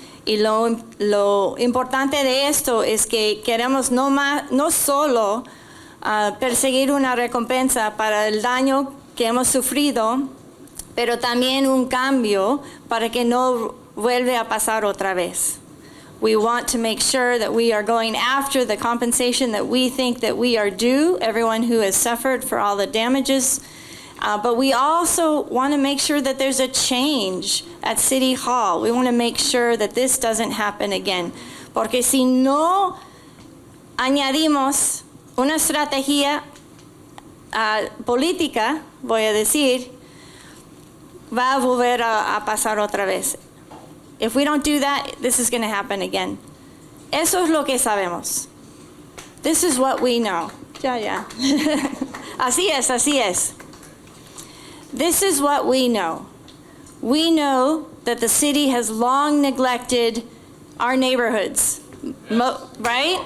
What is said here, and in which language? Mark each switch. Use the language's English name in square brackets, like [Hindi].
[Spanish] Y lo importante de esto es que queremos no solo perseguir una recompensa para el daño que hemos sufrido, pero también un cambio para que no vuelva a pasar otra vez. [English] We want to make sure that we are going after the compensation that we think that we are due, everyone who has suffered for all the damages. But we also want to make sure that there's a change at City Hall. We want to make sure that this doesn't happen again. [Spanish] Porque si no añadimos una estrategia política, voy a decir, va a volver a pasar otra vez. [English] If we don't do that, this is going to happen again. [Spanish] Eso es lo que sabemos. [English] This is what we know. [Spanish] Ya. Así es. [English] This is what we know. We know that the city has long neglected our neighborhoods, right?